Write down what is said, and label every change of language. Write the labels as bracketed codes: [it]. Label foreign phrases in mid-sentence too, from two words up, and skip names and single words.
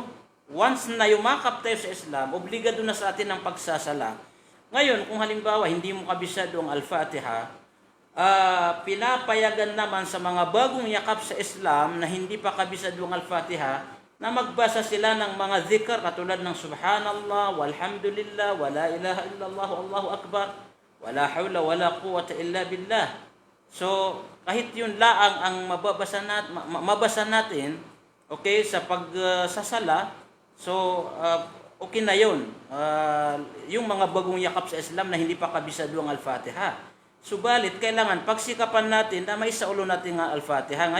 [tl] Once na yumakap tayo sa Islam, obligado na sa atin ang pagsasala. Ngayon, kung halimbawa hindi mo kabisado ang Al-Fatiha, pinapayagan naman sa mga bagong yakap sa Islam na hindi pa kabisado ang Al-Fatiha na magbasa sila ng mga zikr katulad ng [ar] سبحان الله، والحمد لله، ولا إله إلا الله، الله أكبر، ولا حول، ولا قوة إلا بالله. [tl] So, kahit yun laang ang mabasa natin, okay, sa pagsasala, so, okay na yun. Yung mga bagong yakap sa Islam na hindi pa kabisado ang Al-Fatiha. Subalit, kailangan pagsikapan natin na maisaulo natin ang Al-Fatiha.